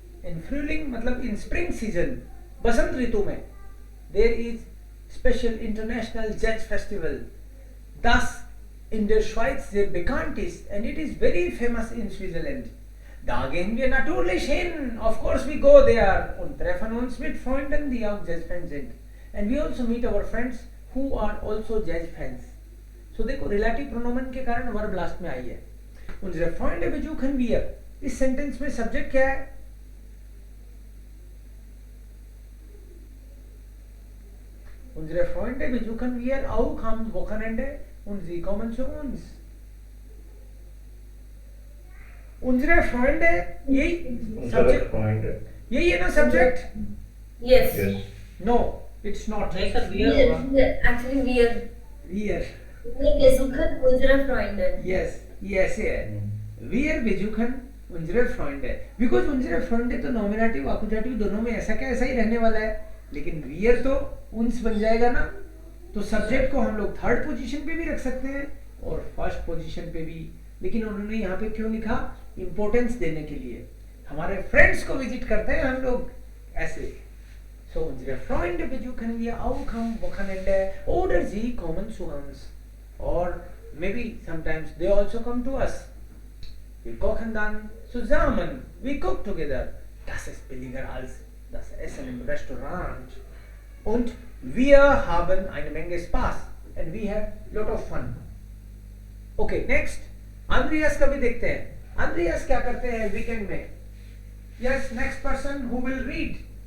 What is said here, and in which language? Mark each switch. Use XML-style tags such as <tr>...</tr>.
<de>In Frühling</de> <hi>मतलब</hi> <en>in Spring Season,</en> <hi>बसंत ऋतु में</hi> <en>there is special international Jazz Festival,</en> <de>das in der Schweiz sehr bekannt ist</de> <en>and it is very famous in Switzerland.</en> <de>Da gehen wir natürlich hin.</de> <en>Of course we go there</en> <de>und treffen uns mit Freunden, die auch Jazzfans sind.</de> <en>And we also meet our friends who are also Jazzfans.</en> <hi>So देखो relative pronoun के कारण verb last में आई है.</hi> <de>Unsere Freunde besuchen wir.</de> <hi>इस sentence में subject क्या है?</hi> <de>Unsere Freunde besuchen wir auch am Wochenende und sie kommen zu uns. Unsere Freunde,</de> <hi>यही सब्जेक्ट, यही है ना subject?</hi> <en>Yes. No, it's not.</en> <hi>नहीं सर, वियर होगा.</hi> <en>Actually, wir.</en> <de>Wir. Wir besuchen unsere Freunde.</de> <hi>Yes, ये ऐसे है.</hi> <de>Wir besuchen unsere Freunde.</de> <hi>Because</hi> <de>unsere Freunde</de> <hi>तो नॉमिनेटिव आकुजाटिव दोनों में ऐसा क्या ऐसा ही रहने वाला है. लेकिन wir तो uns बन जाएगा ना. तो सब्जेक्ट को हम लोग थर्ड पोजीशन पे भी रख सकते हैं और फर्स्ट पोजीशन पे भी. लेकिन उन्होंने यहाँ पे क्यों लिखा? इंपॉर्टेंस देने के लिए. हमारे फ्रेंड्स को विजिट करते हैं हम लोग ऐसे.</hi> <de>So unsere Freunde besuchen wir auch am Wochenende oder sie kommen zu uns.</de> <en>Or maybe sometimes they also come to us.</en> <de>Wir kochen dann zusammen.</de> <en>We cook together.</en> <de>Das ist billiger als das Essen im Restaurant. Und wir haben eine Menge Spaß.</de> <en>And we have lot of fun. Okay, next.</en> <hi>Andreas का भी देखते हैं. Andreas क्या करते हैं weekend में?</hi> <en>Yes, next person who will read.</en>